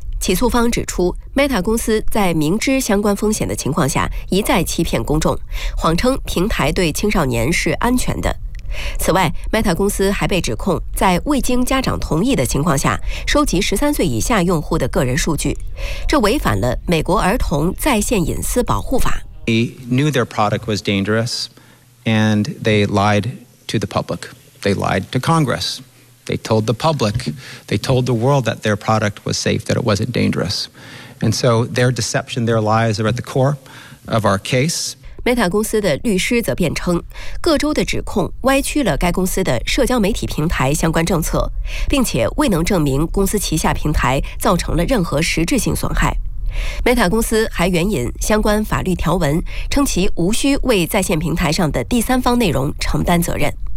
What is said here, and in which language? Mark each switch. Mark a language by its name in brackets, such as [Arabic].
[Chinese] 起诉方指出， Meta 公司在明知相关风险的情况下一再欺骗公众，谎称平台对青少年是安全的。此外， Meta 公司还被指控在未经家长同意的情况下收集13岁以下用户的个人数据，这违反了美国儿童在线隐私保护法。 [English] They knew their product was dangerous, and they lied to the public. They lied to Congress. They told the public, they told the world that their product was safe, that it wasn't dangerous. And so their deception, their lies are at the core of our case. [Chinese] Meta 公司的律师则辩称，各州的指控歪曲了该公司的社交媒体平台相关政策，并且未能证明公司旗下平台造成了任何实质性损害。 Meta 公司还援引相关法律条文，称其无需为在线平台上的第三方内容承担责任。